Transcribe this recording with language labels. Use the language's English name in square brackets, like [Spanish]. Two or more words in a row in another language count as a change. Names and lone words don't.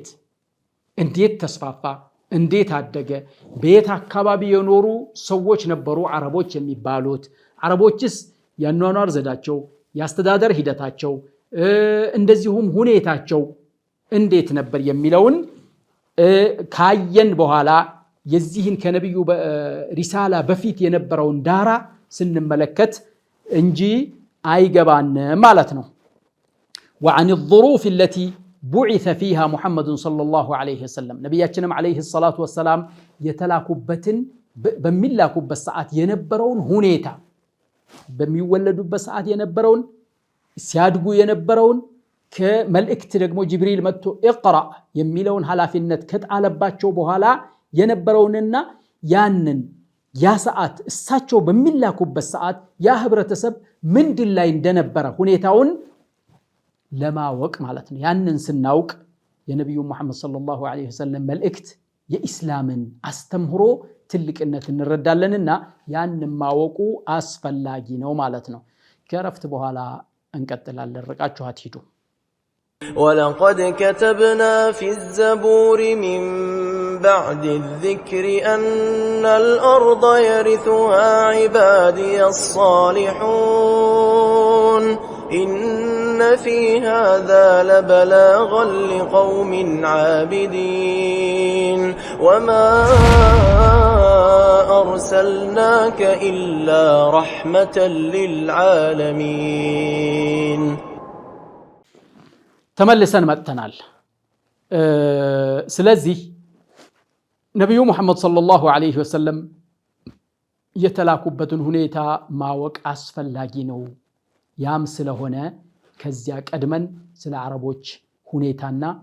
[Amharic] እንዴት ተስፋፋ እንዴት አደገ በየት አካባቢ የኖሩ ሰዎች ነበሩ አረቦች የሚባሉት አረቦችስ ያኗኗር ዘዳቸው ያስተዳደር ሂደታቸው እንደዚሁም ሁኔታቸው እንዴት ነበር የሚለውን ካየን በኋላ የዚህን ከነብዩ ሪሳላ በፊት የነበረውን ዳራ ስንመለከት እንጂ አይገባንም ማለት ነው። [Arabic] وعن الظروف التي بعث فيها محمد صلى الله عليه وسلم ነብያችንም عليه الصلاة والسلام [Amharic] የተላኩበትን በሚላኩበት ሰዓት የነበረውን ሁኔታ በሚወለዱበት ሰዓት የነበረውን ሲያድጉ የነበረውን ከመልእክት ደግሞ ጅብሪል መጥቶ ኢቅራ የሚለውን ሐላፊነት ከጣለባቸው በኋላ የነበረውንና ያንን ያ ሰዓት እሳቸው በሚላኩበት ሰዓት ያ ህብረተሰብ ምንድን ላይ እንደነበረ ሁኔታውን ለማወቅ ማለት ነው። ያንን ስናውቅ የነብዩ መሐመድ [Arabic] صلى الله عليه وسلم [Amharic] መልእክት የኢስላምን አስተምህሮ ትልቅነት እንረዳለንና ያንን ማወቁ አስፈላጊ ነው ማለት ነው። ከረፍት በኋላ እንቀጥላለን። ርቃችሁ አትሂዱ። [Arabic] ولقد كتبنا في الزبور من بعد الذكر أن الأرض يرثها عبادي الصالحون إن في هذا لبلاغا لقوم عابدين وما أرسلناك إلا رحمة للعالمين. [Amharic] ተመልሰን መጥተናል። ስለዚህ ነብዩ መሐመድ [Arabic] صلى الله عليه وسلم [Amharic] የተላኩበትን ሁኔታ ማወቅ አስፈላጊ ነው። ያም ስለሆነ ከዚያ ቀድመን ስለ አረቦች ሁኔታና